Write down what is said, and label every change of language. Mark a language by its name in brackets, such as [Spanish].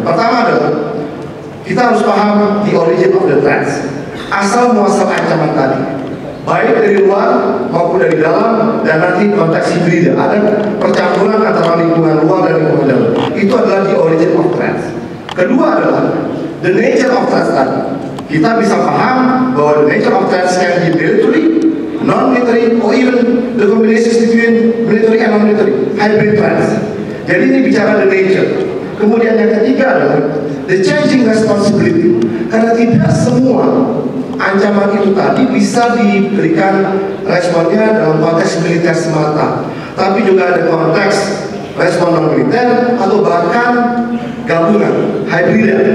[Indonesian] Pertama adalah kita harus paham [English] the origin of the threats, [Indonesian] asal muasal ancaman tadi, baik dari luar maupun dari dalam, dan nanti konteks hibrid, ada percampuran antara lingkungan luar dan lingkungan dalam. Itu adalah the origin of threats. Kedua adalah the nature of threats tadi. Kita bisa paham bahwa [English] the nature of threats can be military, non-military, or even the combinations between military and non-military, hybrid threats. [Indonesian] Jadi ini bicara the nature. Kemudian yang ketiga adalah the changing responsibility. Karena tidak semua ancaman itu tadi bisa diberikan responnya dalam konteks militer semata, tapi juga ada konteks respon non-militer atau bahkan gabungan, hybrid.